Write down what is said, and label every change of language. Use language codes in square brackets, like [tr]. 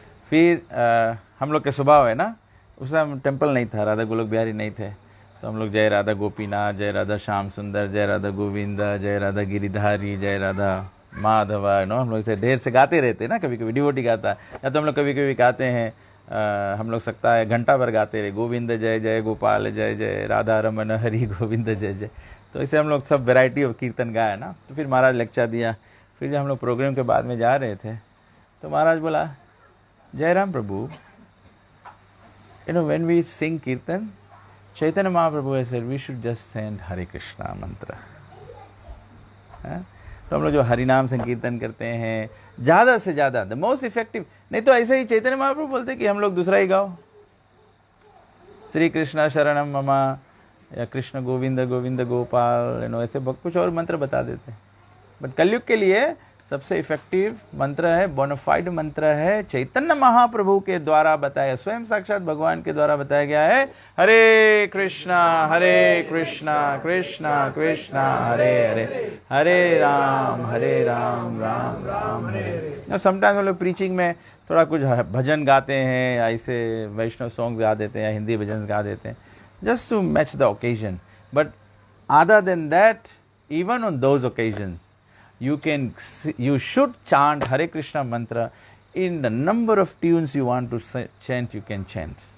[hi] फिर हम लोग के स्वभाव है ना, उस समय टेम्पल नहीं था, राधा गोलोक बिहारी नहीं थे, तो हम लोग जय राधा गोपीनाथ, जय राधा श्याम सुंदर, जय राधा गोविंद, जय राधा गिरिधारी, जय राधा माधवा, नो हम लोग से ढेर से गाते रहते ना। कभी कभी डिवोटी गाता है, या तो हम लोग कभी कभी गाते हैं, हम लोग सकता है घंटा भर गाते रहे, गोविंद जय जय गोपाल जय जय राधा रमन हरि गोविंद जय जय। तो इसे हम लोग सब वैरायटी ऑफ कीर्तन गाया ना। तो फिर महाराज लेक्चर दिया। फिर जब हम लोग प्रोग्राम के बाद में जा रहे थे तो महाराज बोला, जयराम प्रभु, [en] you know when we sing kirtan, Chaitanya Mahaprabhu has said we should just chant Hare Krishna mantra। [hi] तो हम लोग जो हरि नाम संकीर्तन करते हैं ज़्यादा से ज़्यादा, [en] the most effective, [hi] नहीं तो ऐसे ही चैतन्य महाप्रभु बोलते कि हम लोग दूसरा ही गाओ, श्री कृष्णा शरणम ममा या कृष्ण गोविंद गोविंद गोपाल, नो ऐसे कुछ और मंत्र बता देते हैं। बट कलयुग के लिए सबसे इफेक्टिव मंत्र है, बोनाफाइड मंत्र है, चैतन्य महाप्रभु के द्वारा बताया, स्वयं साक्षात भगवान के द्वारा बताया गया है, हरे कृष्णा कृष्णा कृष्णा हरे हरे, हरे राम राम राम हरे। समटाइम्स हम लोग प्रीचिंग में थोड़ा कुछ भजन गाते हैं, ऐसे वैष्णव सॉन्ग गा देते हैं या हिंदी भजन गा देते हैं, [en] just to match the occasion. But other than that, even on those occasions, you should chant Hare Krishna mantra in the number of tunes you want to chant, you can chant.